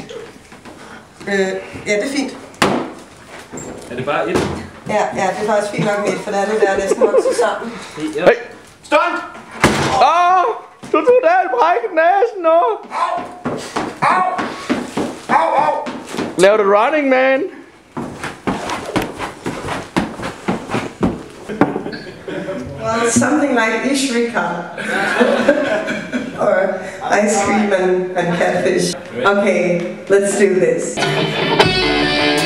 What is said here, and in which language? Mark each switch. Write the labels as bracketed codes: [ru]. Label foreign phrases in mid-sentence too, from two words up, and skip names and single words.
[da] Ja, det er fint. Er det bare et? Ja, det er faktisk fint nok med et, for der er det der næsten vokset sammen. Ja. Hey! Stunt! Du tog da en brækket næsen nu! Au! Lav det running, man! [en] Well, something like Ishrika. Or ice cream and catfish. Okay, let's do this.